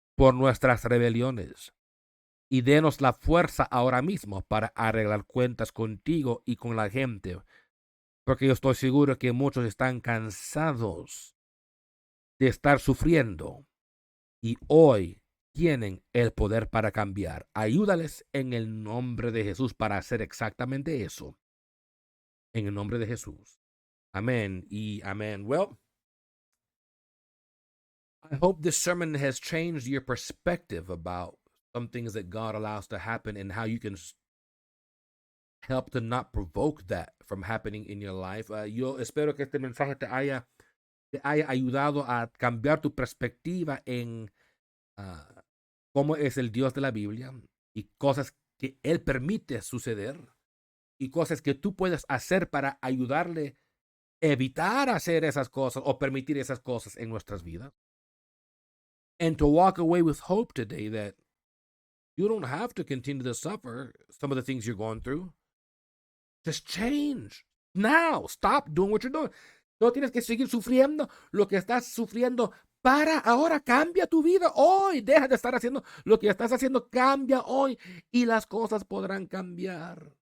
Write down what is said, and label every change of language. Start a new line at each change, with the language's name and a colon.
Spanish: por nuestras rebeliones y denos la fuerza ahora mismo para arreglar cuentas contigo y con la gente, porque yo estoy seguro que muchos están cansados de estar sufriendo y hoy tienen el poder para cambiar. Ayúdales en el nombre de Jesús para hacer exactamente eso. En el nombre de Jesús. Amén y amén.
English: Well, I hope this sermon has changed your perspective about some things that God allows to happen and how you can help to not provoke that from happening in your life.
Spanish: Yo espero que este mensaje te haya ayudado a cambiar tu perspectiva en cómo es el Dios de la Biblia y cosas que Él permite suceder y cosas que tú puedes hacer para ayudarle a evitar hacer esas cosas o permitir esas cosas en nuestras vidas.
English: And to walk away with hope today that you don't have to continue to suffer some of the things you're going through. Just change now. Stop doing what you're doing.
Spanish: No tienes que seguir sufriendo lo que estás sufriendo. Para ahora, cambia tu vida hoy. Deja de estar haciendo lo que estás haciendo. Cambia hoy y las cosas podrán cambiar.